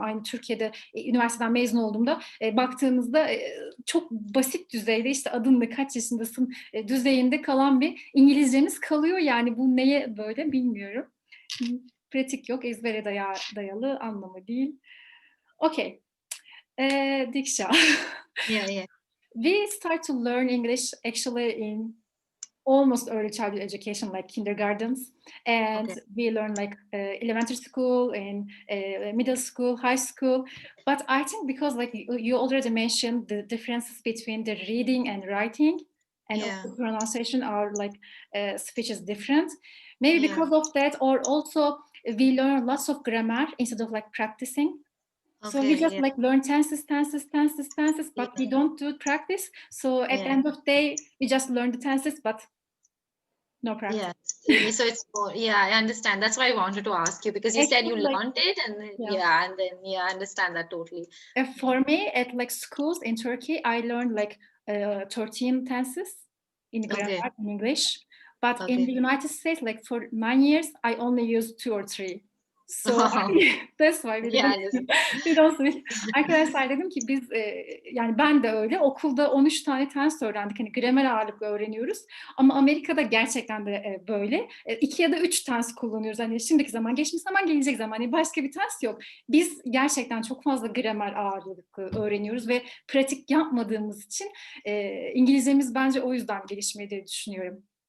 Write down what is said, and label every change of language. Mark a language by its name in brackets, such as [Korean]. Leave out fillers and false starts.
[Turkish] Aynı Türkiye'de üniversiteden mezun olduğumda baktığınızda çok basit düzeyde, işte adın ne, kaç yaşındasın düzeyinde kalan bir İngilizcemiz kalıyor. Yani bu neye böyle bilmiyorum. Pratik yok, ezbere dayalı, anlamı değil. Okay. Deeksha. [English] Yeah. We start to learn English actually in almost early childhood education, like kindergartens, and we learn like elementary school and middle school, high school. But I think because like you already mentioned the differences between the reading and writing, and also pronunciation are like speech is different. Maybe because of that, or also we learn lots of grammar instead of like practicing. So we just like learn tenses, but we don't do practice. So at the end of the day, we just learn the tenses, but no practice. So it's more, I understand. That's why I wanted to ask you, because you said you learned it, and then, I understand that totally. For me, at like schools in Turkey, I learned like 13 tenses in grammar in English. But in the United States, like for 9 years, I only used 2 or 3. So that's why we don't speak. [Turkish] Arkadaşlar dedim ki biz yani ben de öyle okulda 13 tane tens öğrendik. Hani gramer ağırlıklı öğreniyoruz. Ama Amerika'da gerçekten de böyle 2 ya da 3 tens kullanıyoruz. Hani şimdiki zaman, geçmiş zaman, gelecek zaman. Hani başka bir tens yok. Biz gerçekten çok fazla gramer ağırlıklı öğreniyoruz ve pratik yapmadığımız için İngilizcemiz bence o yüzden gelişmedi diye düşünüyorum.